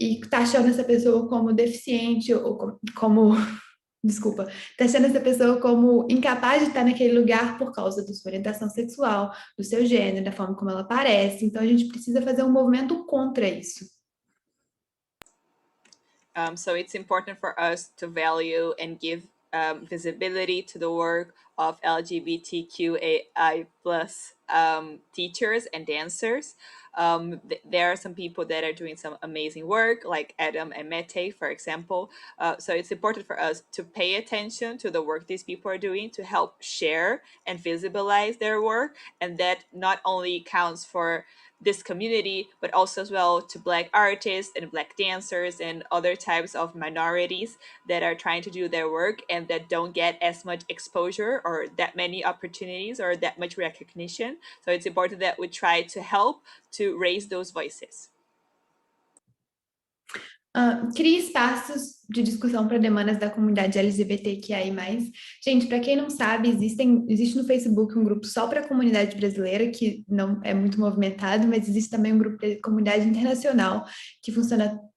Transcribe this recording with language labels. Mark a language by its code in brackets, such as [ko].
[pt] tá achando essa pessoa como deficiente ou como desculpa, tá achando essa pessoa como incapaz de estar naquele lugar por causa da sua orientação sexual, do seu gênero, da forma como ela parece. Então a gente precisa fazer um movimento contra isso. [en] So it's important for us to value and give visibility to the work of LGBTQAI plus teachers and dancers. There are some people that are doing some amazing work, like Adam and Mete, for example. So it's important for us to pay attention to the work these people are doing to help share and visibilize their work. And that not only counts for this community, but also as well to Black artists and Black dancers and other types of minorities that are trying to do their work and that don't get as much exposure or that many opportunities or that much recognition. So it's important that we try to help to raise those voices. [pt] Crie espaços de discussão para demandas da comunidade LGBTQI+. Gente, para quem não sabe, existe no Facebook um grupo só para a comunidade brasileira, que não é muito movimentado, mas existe também um grupo de comunidade internacional, que funciona.